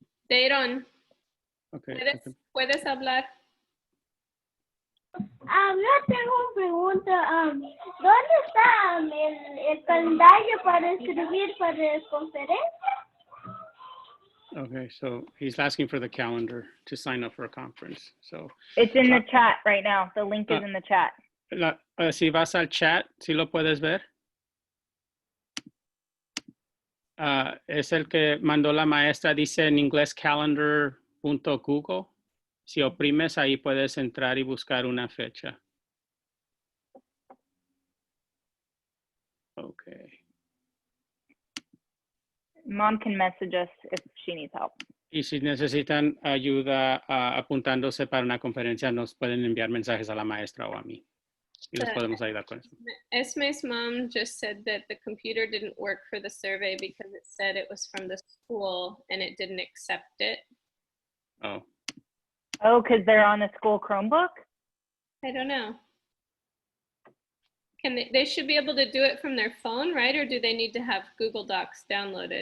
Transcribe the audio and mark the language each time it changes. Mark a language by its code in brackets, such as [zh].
[es] Dayron, [en] Okay. [es] ¿puedes hablar? Yo tengo una pregunta. ¿Dónde está el calendario para escribir para la conferencia? [en] Okay, so he's asking for the calendar to sign up for a conference. So It's in the chat right now. The link is in the chat. [es] si vas al chat, ¿sí lo puedes ver? Es el que mandó la maestra, dice en inglés calendar.google. Si oprimes ahí puedes entrar y buscar una fecha. [en] Okay. Mom can message us if she needs help. [es] Y si necesitan ayuda apuntándose para una conferencia, nos pueden enviar mensajes a la maestra o a mí. Y les podemos ayudar con eso. [en] Esme's mom just said that the computer didn't work for the survey because it said it was from the school and it didn't accept it. Oh. Oh, because they're on the school Chromebook? I don't know. They should be able to do it from their phone, right? Or do they need to have Google Docs downloaded?